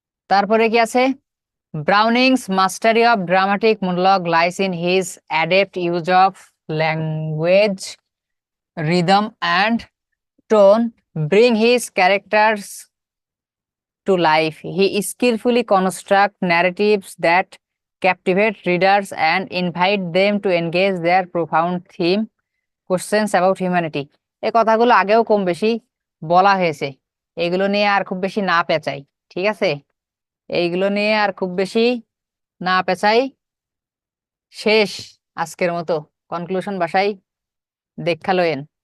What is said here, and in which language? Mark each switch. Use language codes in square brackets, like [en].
[bn] তারপরে কি আছে, [en] Browning's mastery of dramatic monologue lies in his adept use of language, rhythm and tone bring his characters to life. He skillfully constructs narratives that captivate readers and invite them to engage their profound theme questions about humanity. [bn] এই কথাগুলো আগেও কম বেশি বলা হয়েছে, এগুলো নিয়ে আর খুব বেশি না পেঁচাই, ঠিক আছে? এইগুলো নিয়ে আর খুব বেশি না পেঁচাই, শেষ আজকের মতো, কনক্লুশন বাসায় দেখা লয়েন।